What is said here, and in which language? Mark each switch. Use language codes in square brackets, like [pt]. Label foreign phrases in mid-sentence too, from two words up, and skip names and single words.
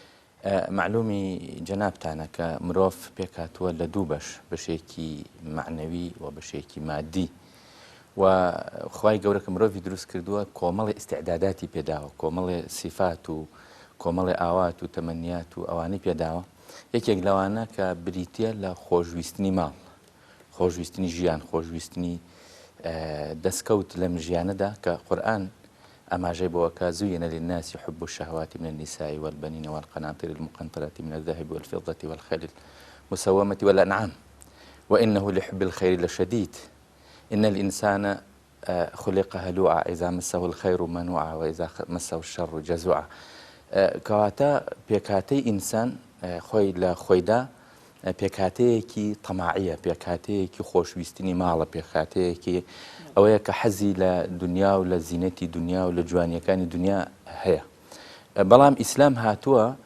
[ckb] معلومی جەنابتانە کە مرۆڤ پێکاتووە لە دوو بەشێکی معنەوی و بەشێکی مادی و خوای گەورە کە مرۆڤی دروست کردووە کۆمەڵی ئیستیعداداتی پێداوە کۆمەڵی سیفات و کۆمەڵی ئاوات و تەمەنیات و ئەوانەی پێداوە یەکێک لەوانە کە بریتە لە خۆشویستنی ماڵ خۆشویستنی ژیان خۆشویستنی دەستکەوت لەم ژیانەدا کە قورئان ئاماژەی بۆوەکە [ar] زوینە للناس حب الشهوات من النساء والبنين والقناطر المقنطرة من الذهب والفضة والخيل المسومة والأنعام وإنه لحب الخير لشديد إن الإنسان خلق هلوعا إذا مسه الخير منوعا وإذا مسه الشر جزوعا [ckb] کەواتە پێکاتەی ئینسان خۆی لە خۆیدا پێکاتەیەکی تەماعیە پێکاتەیەکی خۆشویستنی ماڵە پێکاتەیەکی ئەوەیە کە حەزی لە دنیا و لە زینەتی دنیا و لە جوانیەکانی دنیا هەیە بەڵام ئیسلام هاتووە